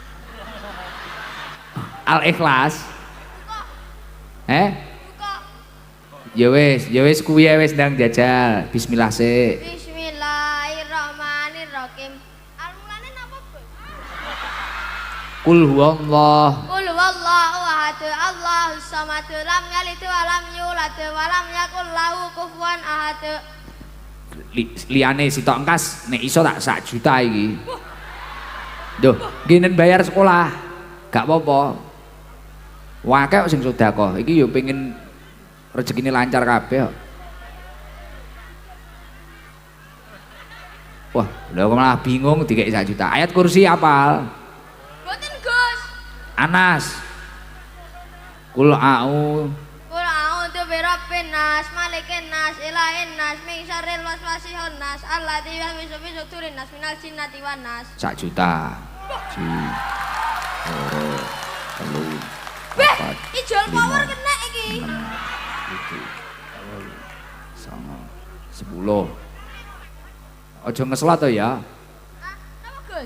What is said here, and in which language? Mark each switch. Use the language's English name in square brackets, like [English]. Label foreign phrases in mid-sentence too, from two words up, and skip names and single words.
[Javanese] Al-Ikhlas. Buka. Ya wis kuwi wis ndang jajal. Bismillah sik. [Arabic] بسم الله الرحمن الرحيم. [Javanese] Al-mulane napa, Gus? [Arabic] قل هو الله. قل هو الله أحد الله الصمد لم يلد ولم يولد ولم يكن له كفوا أحد. [Javanese] Liyane sitok engkas nek iso tak 1 juta iki. Duh, ginen bayar sekolah. [Indonesian] Gak apa-apa. [Javanese] Wakil sing sedekah iki yo pengen rezekine lancar kabeh kok. Wah, lha kok malah bingung dikek 1 juta. Ayat kursi apal? Mboten, Gus. [Arabic] الناس قل أعو قل أعوذ برب الناس ملك الناس إله الناس من شر الوسواس الخناس الذي يوسوس في صدور الناس من الجنة والناس. [Javanese] 1 juta. Ji. Loro. Telu. Beh, Papat, ijol lima, power kena iki. 6, 7, 8, 9, 10. Aja ngeslot to ya. Ah, napa, Gus?